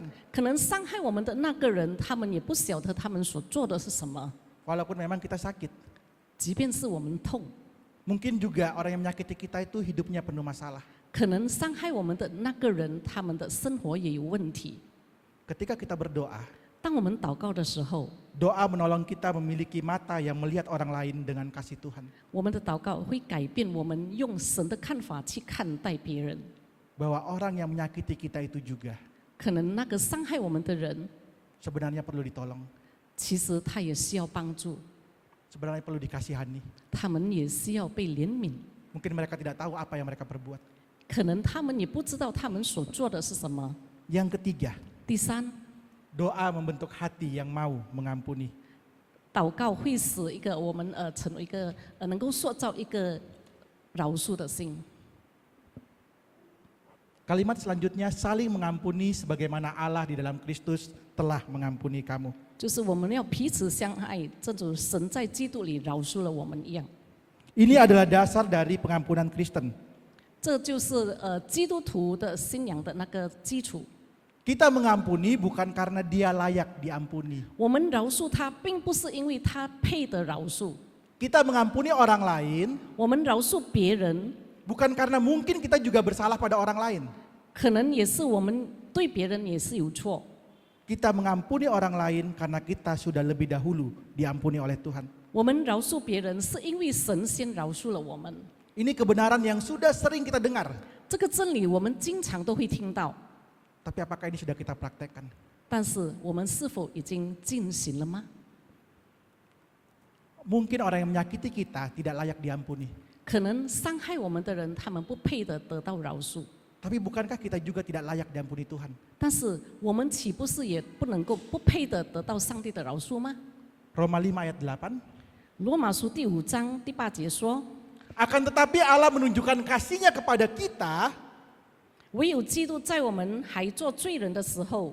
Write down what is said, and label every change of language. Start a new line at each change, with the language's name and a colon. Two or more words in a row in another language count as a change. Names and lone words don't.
Chinese: 可能伤害我们的那个人，他们也不晓得他们所做的是什么。
Indonesian: Walaupun memang kita sakit.
Chinese: 即便是我们痛，
Indonesian: Mungkin juga orang yang menyakiti kita itu hidupnya penuh masalah.
Chinese: 可能伤害我们的那个人，他们的生活也有问题。
Indonesian: Ketika kita berdoa,
Chinese: 当我们祷告的时候，
Indonesian: doa menolong kita memiliki mata yang melihat orang lain dengan kasih Tuhan.
Chinese: 我们的祷告会改变我们用神的看法去看待别人。
Indonesian: Bahwa orang yang menyakiti kita itu juga
Chinese: 可能那个伤害我们的人，
Indonesian: sebenarnya perlu ditolong.
Chinese: 其实他也需要帮助，
Indonesian: Sebenarnya perlu dikasihani.
Chinese: 他们也需要被怜悯。
Indonesian: Mungkin mereka tidak tahu apa yang mereka perbuat.
Chinese: 可能他们也不知道他们所做的是什么。
Indonesian: Yang ketiga,
Chinese: 第三，
Indonesian: doa membentuk hati yang mau mengampuni.
Chinese: 祷告会使一个我们成为一个能够塑造一个饶恕的心。
Indonesian: Kalimat selanjutnya, saling mengampuni sebagaimana Allah di dalam Kristus telah mengampuni kamu.
Chinese: 就是我们要彼此相爱，正如神在基督里饶恕了我们一样。
Indonesian: Ini adalah dasar dari pengampunan Kristen.
Chinese: 这就是基督徒的信仰的那个基础。
Indonesian: Kita mengampuni bukan karena dia layak diampuni.
Chinese: 我们饶恕他，并不是因为他配得饶恕，
Indonesian: Kita mengampuni orang lain
Chinese: 我们饶恕别人，
Indonesian: Bukan karena mungkin kita juga bersalah pada orang lain.
Chinese: 可能也是我们对别人也是有错。
Indonesian: Kita mengampuni orang lain karena kita sudah lebih dahulu diampuni oleh Tuhan.
Chinese: 我们饶恕别人，是因为神先饶恕了我们。
Indonesian: Ini kebenaran yang sudah sering kita dengar.
Chinese: 这个真理我们经常都会听到，
Indonesian: Tapi apakah ini sudah kita praktekkan?
Chinese: 但是我们是否已经进行了吗？
Indonesian: Mungkin orang yang menyakiti kita tidak layak diampuni.
Chinese: 可能伤害我们的人，他们不配得得到饶恕。
Indonesian: Tapi bukankah kita juga tidak layak diampuni Tuhan?
Chinese: 但是我们岂不是也不能够不配得得到上帝的饶恕吗？
Indonesian: Roma 5 ayat 8.
Chinese: 罗马书第5章第8节说：
Indonesian: Akan tetapi Allah menunjukkan kasih-Nya kepada kita
Chinese: 唯有基督在我们还做罪人的时候，